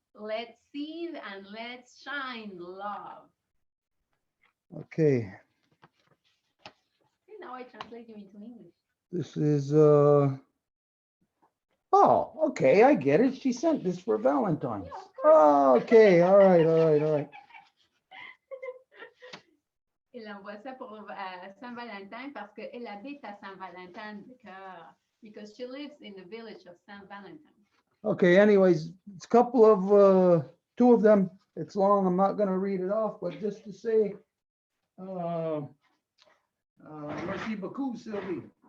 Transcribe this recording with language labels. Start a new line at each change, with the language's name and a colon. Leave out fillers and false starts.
English: Let's see and let's shine love. Okay, See, now I translate you into English. this is, oh, okay, I get it. She sent this for Valentine's. Oh, okay, all right.
French: Il envoie ça pour Saint-Valentin parce qu'elle habite à Saint-Valentin de cœur.
English: Because she lives in the village of Saint-Valentin. Okay, anyways, it's a couple of, two of them. It's long. I'm not gonna read it off, but just to say,
French: merci beaucoup,
English: Sylvie.